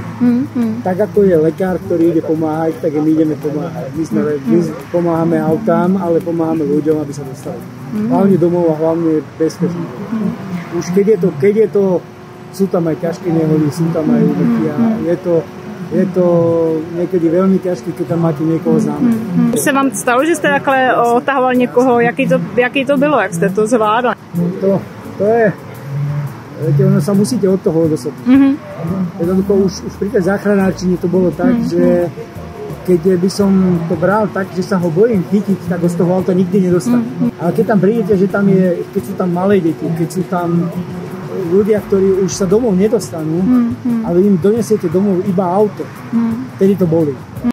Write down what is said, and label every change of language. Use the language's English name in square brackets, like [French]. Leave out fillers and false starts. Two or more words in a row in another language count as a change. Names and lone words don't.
[Slovak] Tak ako je lekár, ktorý ide pomáhať, tak my ideme pomáhať. My pomáhame autám, ale pomáhame ľuďom, aby sa dostali. Hlavne domov a hlavne bezpečne. Už keď je to, sú tam aj ťažké nehody, sú tam aj úmrtia. [Czech] Je to někdy velmi těžké, když tam máte někoho známého. Už se vám stalo, že jste takhle otahoval někoho? Jaký to bylo? Jak jste to zvládli? To je... [Slovak] Viete, ono sa musíte od toho odosobniť. Jednoducho už pri tej záchranárčine to bolo tak, že keď by som to bral tak, že sa ho bojím chytiť, tak ho z toho auta nikdy nedostanem. Ale keď tam prídete, že tam keď sú tam malé deti, keď sú tam ľudia, ktorí už sa domov nedostanú, ale im donesiete domov iba auto, vtedy to bolí.